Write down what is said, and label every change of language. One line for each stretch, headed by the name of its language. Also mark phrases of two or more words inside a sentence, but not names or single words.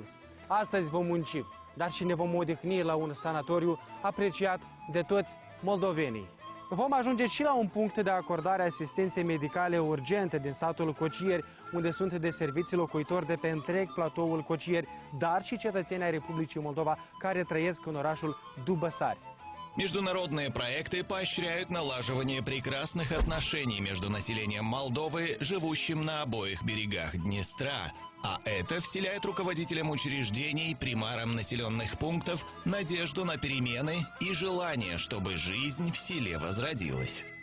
Romanian: Astăzi vom munci, dar și ne vom odihni la un sanatoriu apreciat de toți moldovenii. Vom ajunge și la un punct de acordare a asistenței medicale urgente din satul Cocieri, unde sunt de servicii locuitori de pe întreg platoul Cocieri, dar și cetățenii ai Republicii Moldova care trăiesc în orașul Дубасари.
Russian: Международные проекты поощряют налаживание прекрасных отношений между населением Молдовы, живущим на обоих берегах Днестра. А это вселяет руководителям учреждений, примарам населенных пунктов надежду на перемены и желание, чтобы жизнь в селе возродилась.